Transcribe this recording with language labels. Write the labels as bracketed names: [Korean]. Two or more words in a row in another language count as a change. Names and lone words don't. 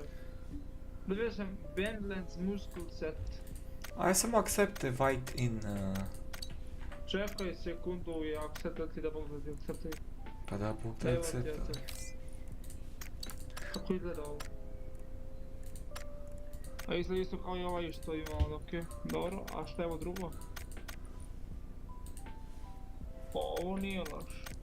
[Serbian] Dobio sam Bandlands Muscle Set. A ja samo [English] accept invite in... [Serbian] Čekaj sekundu i accept ti da pogledaj acceptuj. Pa da, Bog da Evo ti accept. accept. Kako izgleda ovo? A izgleda isto kao i ovaj što ima ovdje, okej. Dobro, a šta je ovo drugo? Ovo nije loš.